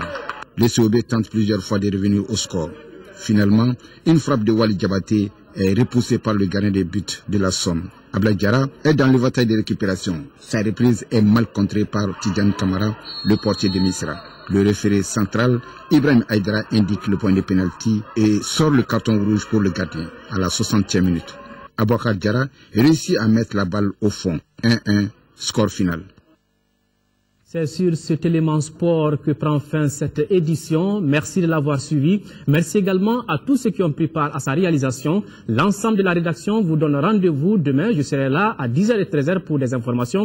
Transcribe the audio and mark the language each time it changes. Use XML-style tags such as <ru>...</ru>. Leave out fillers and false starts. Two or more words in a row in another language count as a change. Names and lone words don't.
<fr>Le COB tente plusieurs fois de revenir au score. Finalement, une frappe de Wali Diabaté est repoussée par le gardien de but de la Somme. Abla Diarra est dans le bataille de récupération. Sa reprise est mal contrée par Tidjane Kamara, le portier de Misra. Le référé central, Ibrahim Aïdara, indique le point de pénalty et sort le carton rouge pour le gardien à la 60e minute. Abouakar Diarra réussit à mettre la balle au fond. 1-1, score final. C'est sur cet élément sport que prend fin cette édition. Merci de l'avoir suivi. Merci également à tous ceux qui ont pris part à sa réalisation. L'ensemble de la rédaction vous donne rendez-vous demain. Je serai là à 10h et 13h pour des informations.</fr>